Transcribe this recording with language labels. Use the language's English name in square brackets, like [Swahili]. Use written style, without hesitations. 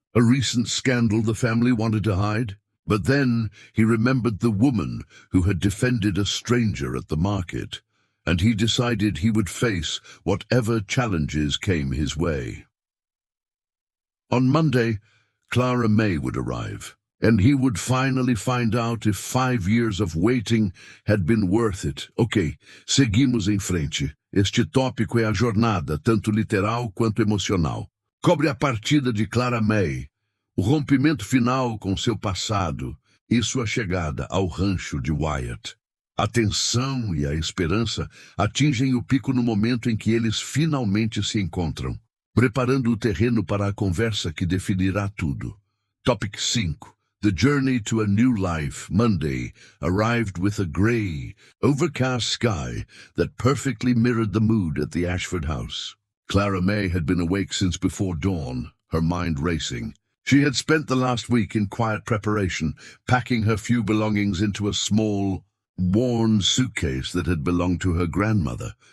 [English] A recent scandal the family wanted to hide? But then he remembered the woman who had defended a stranger at the market, and he decided he would face whatever challenges came his way. On Monday, Clara Mae would arrive, and he would finally find out if 5 years of waiting had been worth it. [Portuguese] Ok, seguimos em frente. Este tópico é a jornada, tanto literal quanto emocional. Cobre a partida de Clara Mae, o rompimento final com seu passado e sua chegada ao rancho de Wyatt. A tensão e a esperança atingem o pico no momento em que eles finalmente se encontram, preparando o terreno para a conversa que definirá tudo. [English] Topic 5. The journey to a new life, Monday, arrived with a grey, overcast sky that perfectly mirrored the mood at the Ashford house. Clara Mae had been awake since before dawn, her mind racing. She had spent the last week in quiet preparation, packing her few belongings into a small, worn suitcase that had belonged to her grandmother.